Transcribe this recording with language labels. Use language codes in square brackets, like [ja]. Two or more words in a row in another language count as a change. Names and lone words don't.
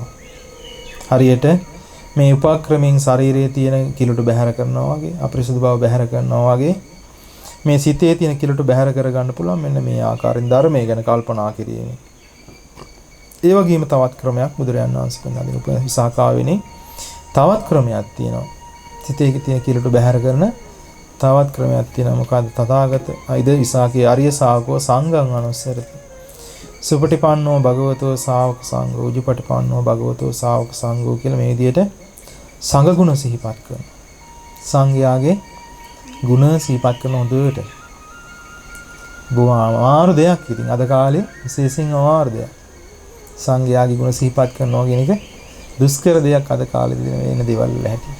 [si] හරියට මේ උපක්‍රමෙන් ශරීරයේ තියෙන කිලුට බැහැර කරනවා වගේ අපරිසුදු බව බැහැර කරනවා වගේ මේ සිතේ තියෙන කිලුට බැහැර කර ගන්න පුළුවන් මෙන්න මේ ආකාරයෙන් ධර්මය ගැන කල්පනා කිරීම. ඒ වගේම තවත් ක්‍රමයක් බුදුරජාණන් වහන්සේ පෙන්වා දෙන උපවිසාකාවෙනේ තවත් ක්‍රමයක් තියෙනවා. සිතේ තියෙන කිලුට බැහැර කරන තවත් ක්‍රමයක් තියෙනවා. [pi] මොකද්ද? තථාගත ඉද විසාකේ ආර්ය ශාවකෝ සංඝං අනුස්සරති. සුපටිපන්නෝ භගවතෝ ශාවක සංඝෝ උජුපටිපන්නෝ භගවතෝ ශාවක සංඝෝ [si] කියලා මේ විදිහට සංඝ ගුණ සිහිපත් කරනවා. සංඝයාගේ ගුණ සිහිපත් කරන හොඳට. බොහොම අමාරු දෙයක් ඉතින් අද කාලේ විශේෂයෙන් අමාරු දෙයක්. සංඝයාගේ ගුණ සිහිපත් කරනවා කියන එක දුෂ්කර දෙයක් අද කාලේදී වෙන දේවල් වල හැටියට.